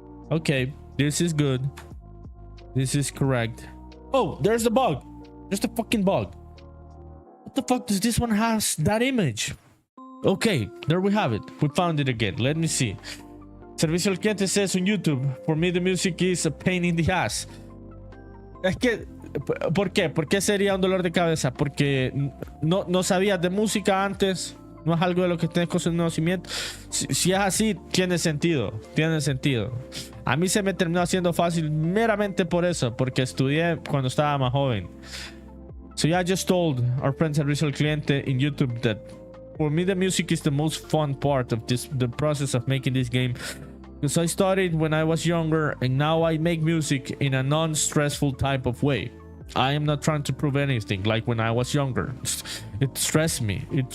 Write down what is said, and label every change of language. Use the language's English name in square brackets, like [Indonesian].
[English] Okay, this is good. This is correct. Oh, there's the bug. There's the fucking bug. What the fuck does this one has that image? Okay, there we have it. We found it again. Let me see. Servicio al cliente says on YouTube, for me the music is a pain in the ass. [Spanish] Es que, ¿por qué? ¿Por qué sería un dolor de cabeza? Porque no sabías de música antes. No es algo de lo que tienes conocimiento. Si es así, tiene sentido. Tiene sentido. A mí se me terminó haciendo fácil meramente por eso. Porque estudié cuando estaba más joven. [English] So yeah, I just told our friend Servicio al Cliente in YouTube that for me the music is the most fun part of the process of making this game. Because I started when I was younger and now I make music in a non-stressful type of way. I am not trying to prove anything like when I was younger. It stressed me.